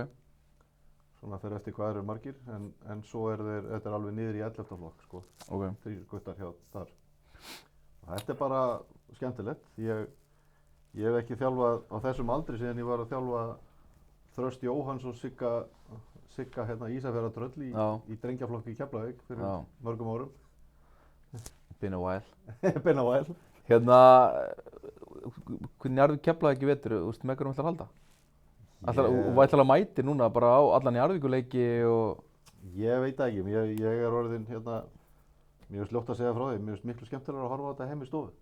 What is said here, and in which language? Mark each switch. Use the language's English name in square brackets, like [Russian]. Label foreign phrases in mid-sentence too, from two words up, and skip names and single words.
[Icelandic] Svona fyrir eftir hvað eru margir, en svo þetta er alveg niður í 11. flokk, Ok. 3 guttar hjá þar. Þetta er bara skemmtilegt. Ég hef ekki þjálfað á þessum aldri síðan ég var að þjálfa Þröst Jóhanns og Sigga hérna Ísafjarðardröll í drengjaflokki í Keflavík fyrir mörgum árum. [English] Been a while. Been a while. [Icelandic] Hérna, hvernig Njarðvík Keflavík í vetur, þú veist með hverjum ætlar að halda? Og ætlar að mæti núna bara á allan Njarðvíkuleiki og... Ég veit það ekki, ég er orðinn hérna, mér finnst ljótt að segja frá því, mér finnst miklu skemmtilegur að horfa á þetta heim í stofu.